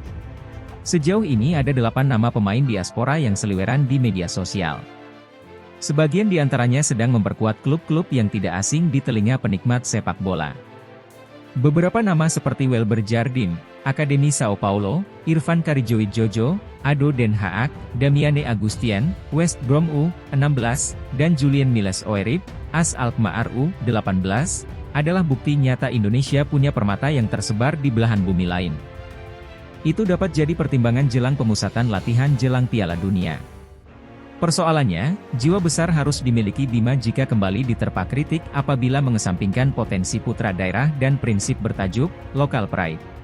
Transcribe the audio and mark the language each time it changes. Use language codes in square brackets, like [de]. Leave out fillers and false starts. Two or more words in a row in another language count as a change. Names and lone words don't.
[id] Sejauh ini ada 8 nama pemain diaspora yang seliweran di media sosial. Sebagian di antaranya sedang memperkuat klub-klub yang tidak asing di telinga penikmat sepak bola. Beberapa nama seperti Welber Jardim, Akademi Sao Paulo, Irfan Karijowijojo, Ado Den Haag, Damiane Agustian, West Brom U16, dan Julian Miles Oerib, AS Alkmaar U18, adalah bukti nyata Indonesia punya permata yang tersebar di belahan bumi lain. Itu dapat jadi pertimbangan jelang pemusatan latihan jelang Piala Dunia. Persoalannya, jiwa besar harus dimiliki Bima jika kembali diterpa kritik apabila mengesampingkan potensi putra daerah dan prinsip bertajuk [en] local pride.